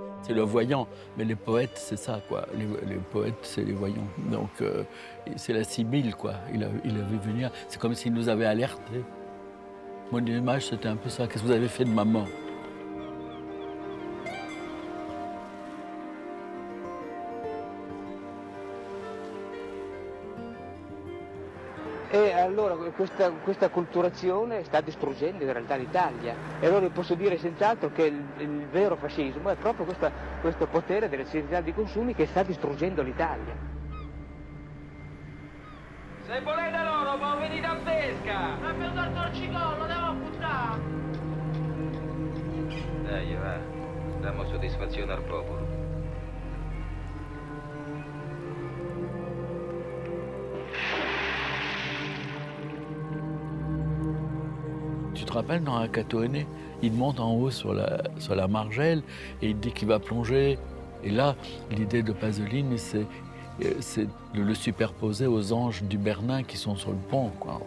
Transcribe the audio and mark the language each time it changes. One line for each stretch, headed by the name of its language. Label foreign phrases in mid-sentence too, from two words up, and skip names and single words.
French: c'est le voyant. Mais les poètes, c'est ça, quoi. Les poètes, c'est les voyants. Donc, c'est la sibylle, quoi. Il a vu venir. C'est comme s'il nous avait alertés. Mon image, c'était un peu ça. Qu'est-ce que vous avez fait de ma mort?
Italian: E allora questa acculturazione sta distruggendo in realtà l'Italia. E allora posso dire senz'altro che il vero fascismo è proprio questo potere delle società di consumi che sta distruggendo l'Italia. Se volete loro, poi venite a pesca! Ma per dar torcicollo, devo buttare! Dai, va, diamo soddisfazione al popolo.
French: Tu te rappelles, dans Akatoene, il monte en haut sur la margelle et il dit qu'il va plonger. Et là, l'idée de Pasolini, c'est de le superposer aux anges du Bernin qui sont sur le pont, quoi.